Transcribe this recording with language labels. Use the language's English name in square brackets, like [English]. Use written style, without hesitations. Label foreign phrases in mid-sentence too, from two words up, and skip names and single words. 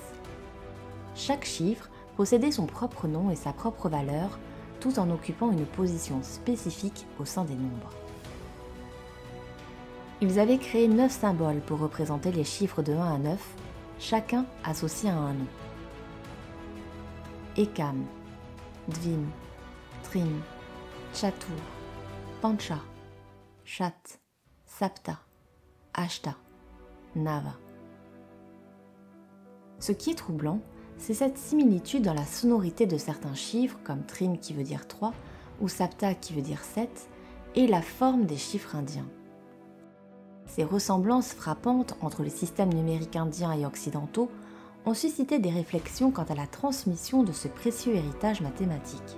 [French] Chaque chiffre possédait son propre nom et sa propre valeur, tout en occupant une position spécifique au sein des nombres. Ils avaient créé 9 symboles pour représenter les chiffres de 1 à 9, chacun associé à un nom. [Sanskrit] एकम्, द्वि, त्रि, चतुर्, पञ्च, षट्, सप्त, अष्ट, नव. [French] Ce qui est troublant, c'est cette similitude dans la sonorité de certains chiffres, comme Trim qui veut dire 3, ou Sapta qui veut dire 7, et la forme des chiffres indiens. Ces ressemblances frappantes entre les systèmes numériques indiens et occidentaux ont suscité des réflexions quant à la transmission de ce précieux héritage mathématique.